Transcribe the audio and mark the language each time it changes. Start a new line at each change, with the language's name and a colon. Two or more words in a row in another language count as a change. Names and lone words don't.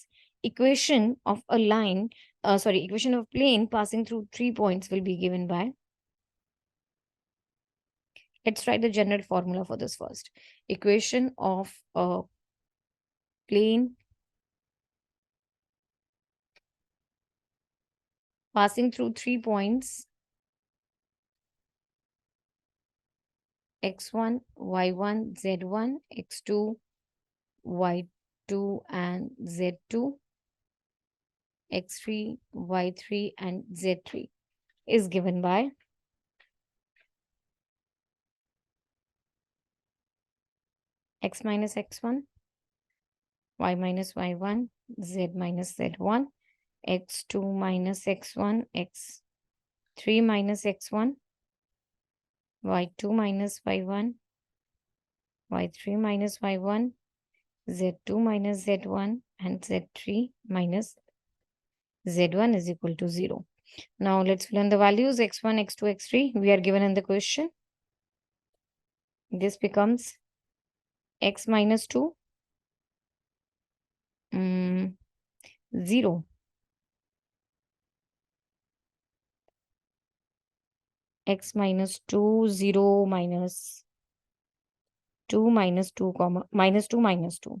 English: Equation of a plane passing through 3 points will be given by. Let's write the general formula for this first. Equation of a plane passing through 3 points x1, y1, z1, x2, y2 and z2, x3, y3 and z3 is given by x minus x1, y minus y1, z minus z1, x2 minus x1, x3 minus x1, y2 minus y1, y3 minus y1, z2 minus z1, and z3 minus z1 is equal to 0. Now let's fill in the values x1, x2, x3. We are given in the question. This becomes x minus 2, 0. X minus 2, 0 minus 2 minus 2, comma, minus 2 minus 2.